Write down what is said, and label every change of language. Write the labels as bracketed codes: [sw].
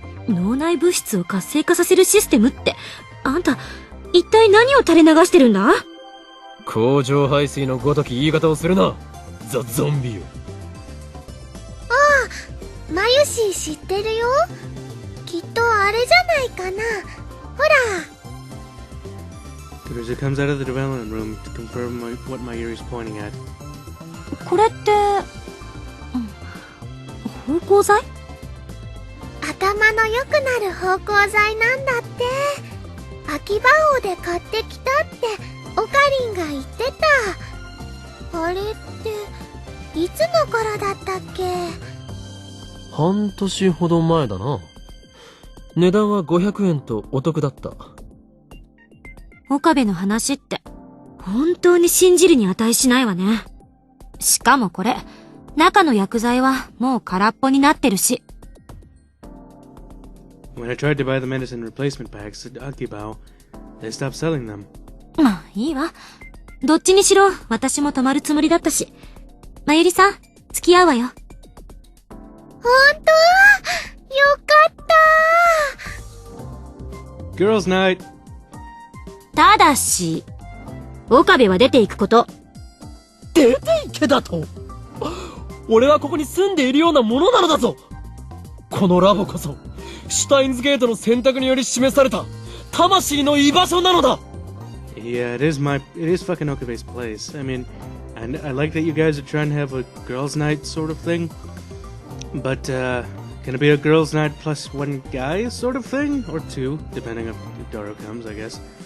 [ja] 脳内物質を活性化させるシステムって、あんた、一体何を垂れ流してるんだ？工場排水のごとき言い方をするな、ザ・ゾンビよ。ああ、マユシー知ってるよ。きっとあれじゃないかな。ほら。 [en] Kurusu comes out of the development room to confirm what Mayuri's pointing at. [ja] これって、芳香剤？頭の良くなる芳香剤なんだって。秋葉王で買ってきたってオカリンが言ってた。あれっていつの頃だったっけ？半年ほど前だな。値段は500円とお得だった。岡部の話って本当に信じるに値しないわね。しかもこれ、中の薬剤はもう空っぽになってるし。 [en] When I tried to buy the medicine replacement packs at Akibao, they stopped selling them. [ja] まあいいわ。どっちにしろ私も泊まるつもりだったし。まゆりさん、付き合うわよ。ほんと？よかった。 [en] Girls' night! [ja] ただし、岡部は出ていくこと。出ていけだと？俺はここに住んでいるようなものなのだぞ。このラボこそシュタインズゲートの選択により示された魂の居場所なのだ。 [en] Yeah, it is fucking Okabe's place. I mean, and I like that you guys are trying to have a girls' night sort of thing. But, can it be a girls' night plus one guy sort of thing? Or two, depending on if Doro comes, I guess.